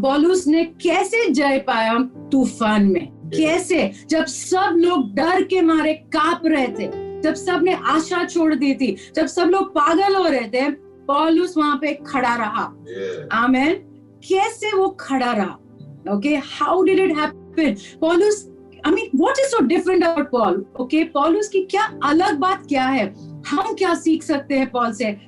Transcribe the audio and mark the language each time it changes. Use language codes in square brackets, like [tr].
[hi] पौलुस ने कैसे जय पाया तूफान में? कैसे? जब सब लोग डर के मारे कांप रहे थे, जब सब ने आशा छोड़ दी थी, जब सब लोग पागल हो रहे थे, पौलुस वहां पे खड़ा रहा. आमेन. कैसे वो खड़ा रहा? Okay, [en] How did it happen? पौलुस, I mean, what is so different about Paul? [hi] Okay, पौलुस की क्या अलग बात क्या है? हम क्या सीख सकते हैं पॉल से?